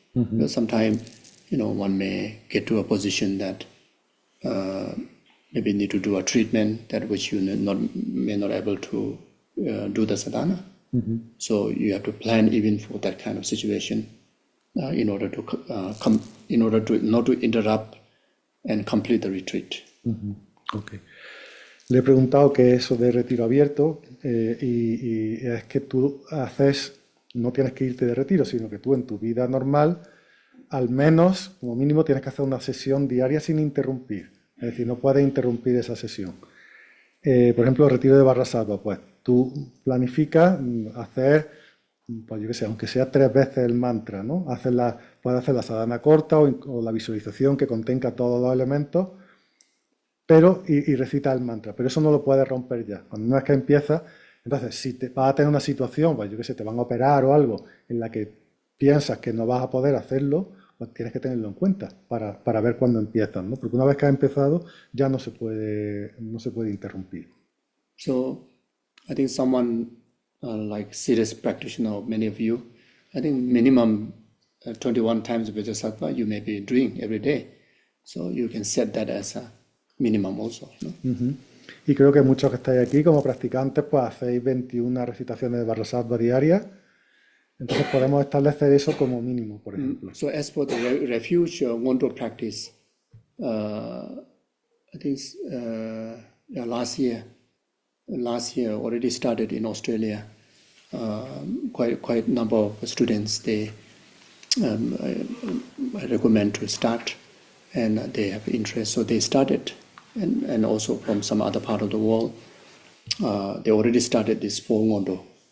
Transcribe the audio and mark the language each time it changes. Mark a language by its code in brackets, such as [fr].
[en] Because sometimes, one may get to a position that maybe need to do a treatment that which you may not able to do the sadhana. So you have to plan even for that kind of situation in order to not to interrupt and complete the retreat. Okay. [es] Le he preguntado qué es eso de retiro abierto y es que tú no tienes que irte de retiro, sino que tú en tu vida normal, al menos, como mínimo, tienes que hacer una sesión diaria sin interrumpir. Es decir, no puedes interrumpir esa sesión. Por ejemplo, el retiro de Vajrasattva, pues tú planificas hacer pues yo qué sé, aunque sea 3 veces el mantra, ¿no? Puedes hacer la sadhana corta o la visualización que contenga todos los elementos, pero y recita el mantra, pero eso no lo puedes romper ya. Cuando una vez que empiezas, entonces si te vas a tener una situación, pues yo qué sé, te van a operar o algo en la que piensas que no vas a poder hacerlo, pues tienes que tenerlo en cuenta para ver cuándo empiezas, ¿no? Porque una vez que has empezado ya no se puede interrumpir. [en] So I think someone like serious practitioner, many of you, I think minimum 21 times Vajrasattva you may be doing every day. So you can set that as a minimum also. No? [es] Y creo que muchos que estáis aquí como practicantes, pues hacéis 21 recitaciones de Vajrasattva diarias. Entonces podemos establecer eso como mínimo, por ejemplo. [en] So as for the refuge Ngondo practice, I think last year already started in Australia. Quite number of students they I recommend to start, and they have interest, so they started, and also from some other part of the world, they already started this 4 Ngondo.